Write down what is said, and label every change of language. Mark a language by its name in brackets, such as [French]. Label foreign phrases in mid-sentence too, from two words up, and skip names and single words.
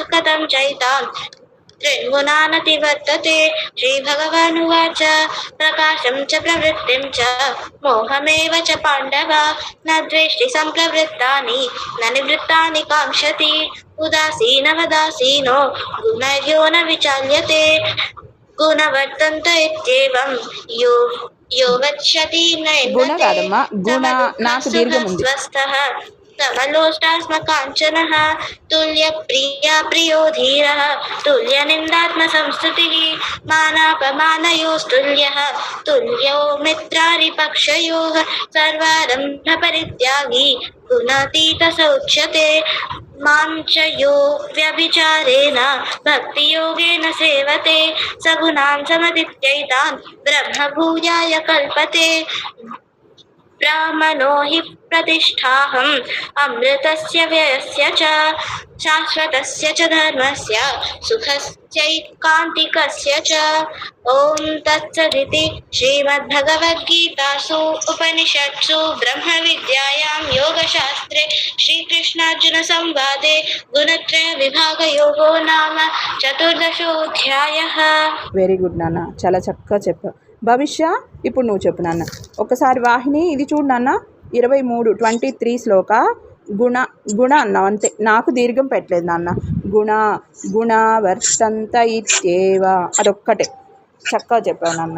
[Sanskrit] कथं चैतान् त्रीन् गुणान् अतिवर्तते श्रीभगवानुवाच प्रकाशं च प्रवृत्तिं च मोहमेव च पाण्डव न द्वेष्टि सम्प्रवृत्तानि न निवृत्तानि काङ्क्षति उदासीनवदासीनो गुणैर्यो न विचाल्यते गुणवर्तन्त इत्येवं यो गच्छति [Telugu] గుణ కాదమ్మా, గుణ నాకు దీర్ఘం ఉంది. [Sanskrit] స్వస్థః సమలోష్టాస్మకాంచనః తుల్యప్రియా ప్రియో ధీరः తుల్యనిందాత్మసంస్థితిः మానాపమానయోస్తుల్యः తుల్యో మిత్రారిపక్షయోः సర్వారంభపరిత్యాగి గుణాతీత స ఉచ్యతే మాం చ యో వ్యభిచారేణ భక్తియోగేన సేవతే సగుణాన్ సమతిత్యైతాన్ బ్రహ్మభూయాయ కల్పతే ब्राह्मणो हि प्रतिष्ठाहम् अमृतस्य व्ययस्य च शाश्वतस्य च धर्मस्य सुखस्यैकान्तिकस्य च ॐ तत्सदिति श्रीमद्भगवद्गीतासु उपनिषत्सु ब्रह्मविद्यायां योगशास्त्रे श्रीकृष्णार्जुनसंवादे गुणत्रयविभागयोगो नाम चतुर्दशोऽध्यायः। [English] very good [Telugu] నాన్న, చాలా చక్కగా చెప్పావు. భవిష్య, ఇప్పుడు నువ్వు చెప్పు నాన్న. ఒకసారి వాహిని ఇది చూడు నాన్న. 23 శ్లోక గుణ గుణ అన్నావు అంతే, నాకు దీర్ఘం పెట్టలేదు నాన్న. [Sanskrit] గుణ గుణ వర్తంత ఇత్యేవ, [Telugu] అదొక్కటే చక్కగా చెప్పావు నాన్న.